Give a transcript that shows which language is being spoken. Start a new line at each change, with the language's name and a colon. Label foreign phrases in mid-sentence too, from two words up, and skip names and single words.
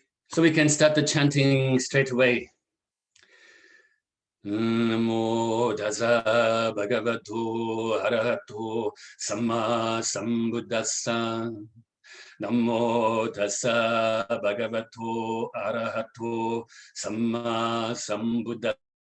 English: So we can start the chanting straight away.
Pali: Namo Tassa Bhagavato Arahato Sammasambuddhassa. Namo Tassa Bhagavato Arahato Sammasambuddhassa.